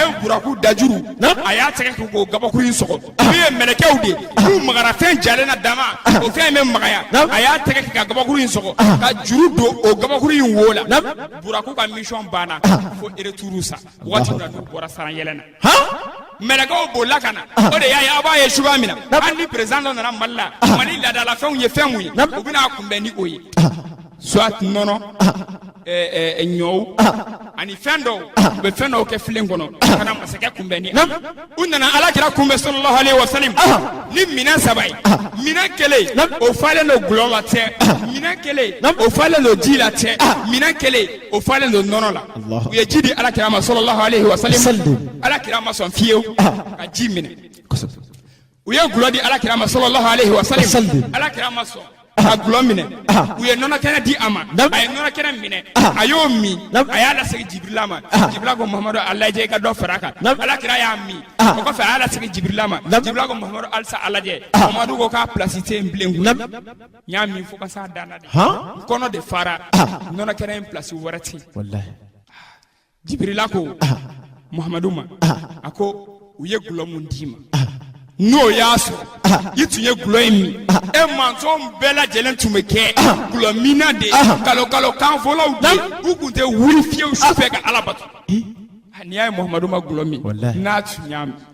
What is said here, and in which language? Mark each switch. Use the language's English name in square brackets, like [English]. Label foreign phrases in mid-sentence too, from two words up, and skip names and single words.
[Bambara] ye buraku dajuru a y'a tɛgɛ k'o gabakuru in sɔgɔ u ye mɛlɛkɛw de n'u magara fɛn jalen na dama o fɛn bɛ magaya a y'a tɛgɛ ka gabakuru in sɔgɔ ka juru don o gabakuru in wo la buraku ka mission banna fo retour sa waati min na n'u bɔra saran yɛlɛ na mɛlɛkɛw bolila ka na o de y'a ye a b'a ye cogoya min na hali ni président dɔ nana Mali la Mali laadalafɛnw ye fɛn mun ye u bɛna kunbɛn ni o ye soit nɔnɔ ɲɔw ani fɛn dɔw u bɛ fɛn dɔw kɛ filen kɔnɔ ka na masakɛ kunbɛn ni u nana Alakira kunbɛn [Arabic] صلى الله عليه وسلم [Bambara] ni minɛn 3 ye minɛn kelen o falen don gulɔ la tɛ minɛn kelen o falen don ji la tɛ minɛn kelen o falen don nɔnɔ la u ye ji di Alakira ma [Arabic] صلى الله عليه وسلم [Bambara] Alakira ma sɔn fiyewu ka ji minɛ u ye gulɔ di Alakira ma [Arabic] صلى الله عليه وسلم [Bambara] Alakira ma sɔn a gulɔ minɛ u ye nɔnɔ kɛnɛ di a ma a ye nɔnɔ kɛnɛ minɛ a y'o min a y'a lasegin Jibirila ma Jibirila ko Muhamadu a lajɛ i ka dɔ fara a kan Alakira y'a min o kɔfɛ a y'a lasegin Jibirila ma Jibirila ko Muhamadu halisa a lajɛ Muhamadu ko k'a place tɛ yen bilen kun n y'a min fo ka s'a dan na de n kɔnɔ de fara nɔnɔ kɛnɛ in place wɛrɛ tɛ yen Jibirila ko Muhamadu ma a ko u ye gulɔ mun d'i ma n'o y'a sɔrɔ i tun ye gulɔ in min mantonw bɛɛ lajɛlen tun bɛ kɛ gulɔ minna de kalo kan fɔlaw de u tun tɛ wuli fiyewu su fɛ ka Ala bato n'i y'a ye Muhamadu ma gulɔ min n'a tun y'a min